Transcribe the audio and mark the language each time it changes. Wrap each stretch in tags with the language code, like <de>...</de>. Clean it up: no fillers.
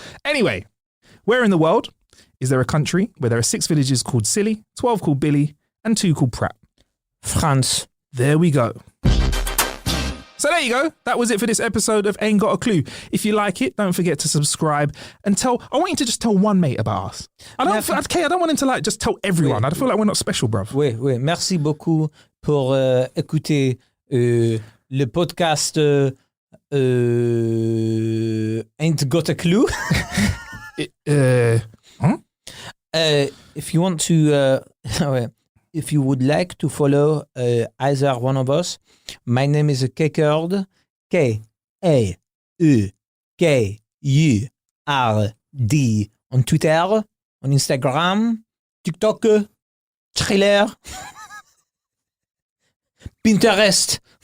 <en>Anyway, where in the world is there a country where there are 6 villages called Silly, 12 called Billy, and 2 called Prat? France. There we go. So there you go. That was it for this episode of Ain't Got a Clue. If you like it, don't forget to subscribe and I want you to just tell one mate about us. I don't want him to like just tell everyone. I feel like we're not special, bruv.</en> <fr>Oui. Merci beaucoup pour écouter le podcast Ain't Got a Clue.</fr> <en>If you want to, if you would like to follow either one of us, my name is Kekerd, K-A-E-K-U-R-D on Twitter, on Instagram, TikTok, Trailer, Pinterest.</en>